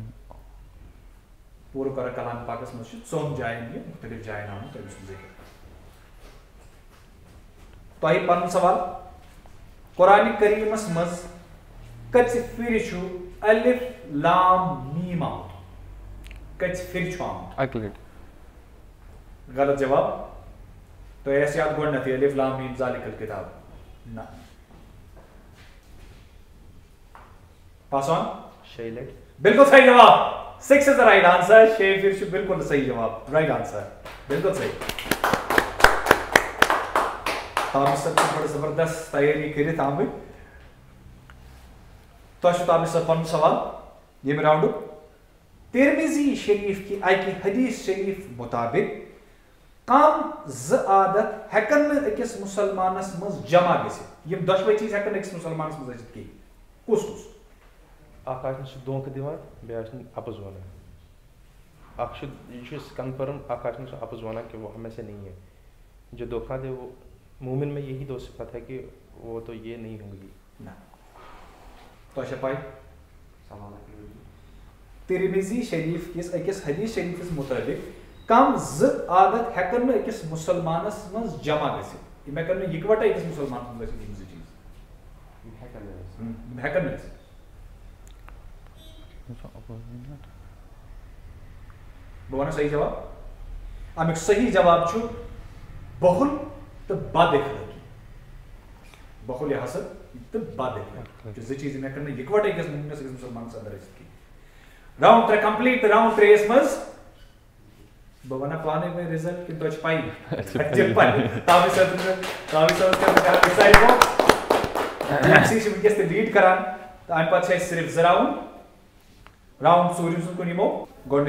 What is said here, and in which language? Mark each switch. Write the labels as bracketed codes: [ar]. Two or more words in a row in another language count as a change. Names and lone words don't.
[ks] پوٗرٕ قرآن کلام پاکس منٛز چھُ ژۄن جاین یہِ مُختٔلِف جاین آمُت تٔمۍ سُنٛد ذِکر تۄہہِ پنُن سوال قرآنِ کریٖمس منٛز کٔژِ پھِرِ چھُ الف لام میٖم آمُت کٔژِ پھِرِ چھُ آمُت اکہِ لٹہِ غلط جواب تۄہہِ آسہِ یاد گۄڈنیتھٕے الف لام میٖم ذالِکَ الکِتاب نہ پاس آن 6 لٹہِ بالکل صحیح جواب 6 از [en] the right answer [ks] 6 پھِرِ چھُ بالکل صحیح جواب [en] right answer [ks] بالکل صحیح تابش صٲب چھِ بڑٕ زبردست تیٲری کٔرِتھ آمٕتۍ تۄہہِ چھُ تابش صٲب پنُن سوال ییٚمہِ راؤنڈُک ترمذی شریف کہِ اکہِ حدیث شریف مُطابق کم زٕ عادت ہٮ۪کن نہٕ أکِس مُسلمانس منٛز جمع گٔژھِتھ یِم دۄشوے چیٖز ہٮ۪کن نہٕ أکِس مُسلمانس منٛز ٲسِتھ کِہیٖنۍ کُس کُس اکھ آسہِ نہٕ سُہ دھوکہٕ دِوان بیٚیہِ آسہِ نہٕ اپُز ونان اکھ چھُ یہِ چھُ کنفرم اکھ آسہِ نہٕ سُہ اپُز ونان [ur] کہ وہ ہمیں سے نہیں ہے جو دھوکہ دے وہ مومن میں یہی دو صفت ہے کہ وہ تو یہ نہیں ہوں گی [ks] نہ تۄہہِ چھا پاے ترمذی شریف کِس أکِس حدیث شریفس مُطٲبق کم زٕ عادت ہٮ۪کن نہٕ أکِس مُسلمانس منٛز جمع گٔژھِتھ یِم ہٮ۪کن نہٕ یِکوٹے أکِس مُسلمانس منٛز گٔژھِتھ یِم زٕ چیٖز یِم ہٮ۪کن نہٕ گٔژھِتھ بوانا صحیح جواب امیک صحیح جواب چھو بخل تو بد اخلاقی بخل یا حسد تو بد اخلاقی جو زٕ چیٖز مےٚ کٔر نہٕ یِکوَٹے أکِس مومنس أکِس مُسلمانس اندر ٲسِتھ کِہیٖنۍ [en] round 3 complete [ks] تہٕ راوُنڈ 3 یس منٛز بہٕ وَنہٕ پانے وۄنۍ رِزلٹ کِنہٕ تۄہہِ چھِ پَیی تاوی صٲبس کران ڈِسایڈ گوٚو سی چھِ وٕنکیٚس تہِ لیٖڈ کران تہٕ اَمہِ پتہٕ چھِ اَسہِ صرف 2 راوُنڈ راوُنڈ ژوٗرِم سُنٛد کُن یِمو گۄڈٕنیُک